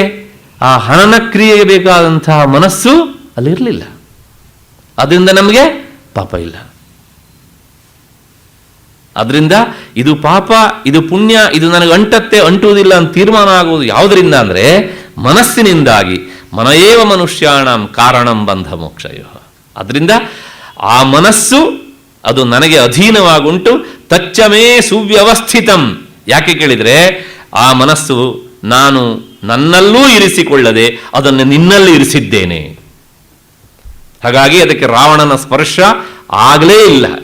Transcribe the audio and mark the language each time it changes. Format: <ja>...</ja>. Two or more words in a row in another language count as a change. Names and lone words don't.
<kn>ಆ ಹನನ ಕ್ರಿಯೆಗೆ ಬೇಕಾದಂತಹ ಮನಸ್ಸು ಅಲ್ಲಿರಲಿಲ್ಲ. ಅದರಿಂದ ನಮಗೆ ಪಾಪ ಇಲ್ಲ. ಅದರಿಂದ ಇದು ಪಾಪ, ಇದು ಪುಣ್ಯ, ಇದು ನನಗೆ ಅಂಟತ್ತೆ ಅಂಟುವುದಿಲ್ಲ ಅಂತ ತೀರ್ಮಾನ ಆಗುವುದು ಯಾವುದರಿಂದ ಅಂದರೆ ಮನಸ್ಸಿನಿಂದಾಗಿ.</kn> <sa>ಮನಯೇವ ಮನುಷ್ಯಾಣಂ ಕಾರಣಂ ಬಂಧ ಮೋಕ್ಷಯ.</sa> <kn>ಅದರಿಂದ ಆ ಮನಸ್ಸು ಅದು ನನಗೆ ಅಧೀನವಾಗುಂಟು.</kn> <sa>ತಚ್ಚಮೇ ಸುವ್ಯವಸ್ಥಿತಂ.</sa> <kn>ಯಾಕೆ ಕೇಳಿದರೆ ಆ ಮನಸ್ಸು ನಾನು ನನ್ನಲ್ಲೂ ಇರಿಸಿಕೊಳ್ಳದೆ ಅದನ್ನು ನಿನ್ನಲ್ಲಿ ಇರಿಸಿದ್ದೇನೆ. ಹಾಗಾಗಿ ಅದಕ್ಕೆ ರಾವಣನ ಸ್ಪರ್ಶ ಆಗಲೇ ಇಲ್ಲ.</kn>